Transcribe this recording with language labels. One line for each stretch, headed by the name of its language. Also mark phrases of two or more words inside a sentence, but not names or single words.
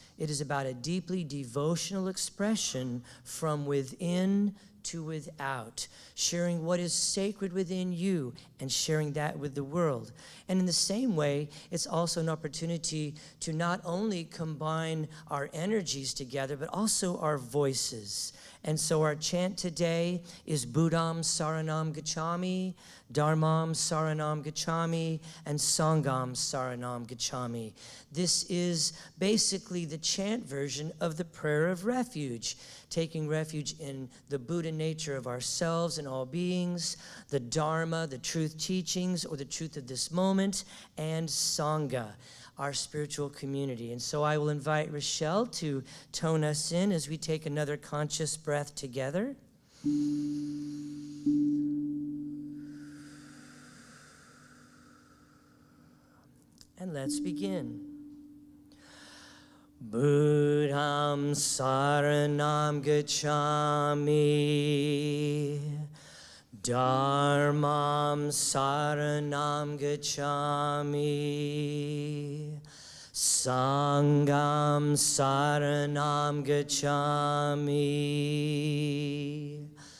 English: It is about a deeply devotional expression from within to without, sharing what is sacred within you and sharing that with the world. And in the same way, it's also an opportunity to not only combine our energies together, but also our voices. And so our chant today is
Pali: Buddham Saranam Gacchami, Dharmam Saranam Gacchami,
English: and
Pali: Sangham Saranam Gacchami.
English: This is basically the chant version of the prayer of refuge, taking refuge in the Buddha nature of ourselves and all beings, the Dharma, the truth teachings, or the truth of this moment, and Sangha, our spiritual community. And so I will invite Rochelle to tone us in as we take another conscious breath together. And let's begin.
Pali: Buddham Saranam Gacchami, Dharmam Saranam Gacchami, Sangham Saranam Gacchami,